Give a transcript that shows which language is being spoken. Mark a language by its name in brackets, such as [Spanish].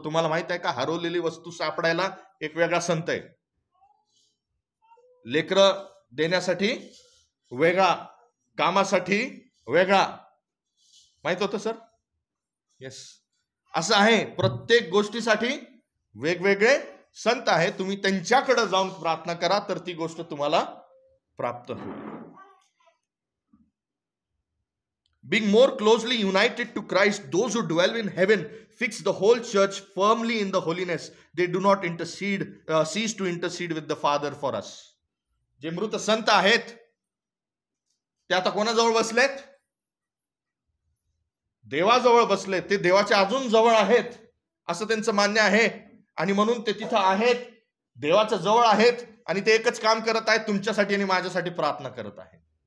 [Marathi] तुम्हाला माहित आहे का, हरवलेली वस्तू सापडायला एक वेगळा संत आहे, लेकरं देण्यासाठी वेगळा, कामासाठी वेगळा. माहित होतं सर? येस, असं आहे. प्रत्येक गोष्टीसाठी वेगवेगळे संत आहेत. तुम्ही त्यांच्याकडे जाऊन प्रार्थना करा, तर ती गोष्ट तुम्हाला प्राप्त होईल. [English] Being more closely united to Christ, those who dwell in heaven fix the whole church firmly in the holiness. They do not cease to intercede with the Father for us. [Marathi] जे मृत संत आहेत ते आता कोणाजवळ बसलेत? देवाजवळ बसलेत. ते देवाच्या अजून जवळ आहेत असं त्यांचं मान्य आहे. आणि म्हणून ते तिथं आहेत, देवाच्या जवळ आहेत, आणि ते एकच काम करत आहेत, तुमच्यासाठी आणि माझ्यासाठी प्रार्थना करत आहेत.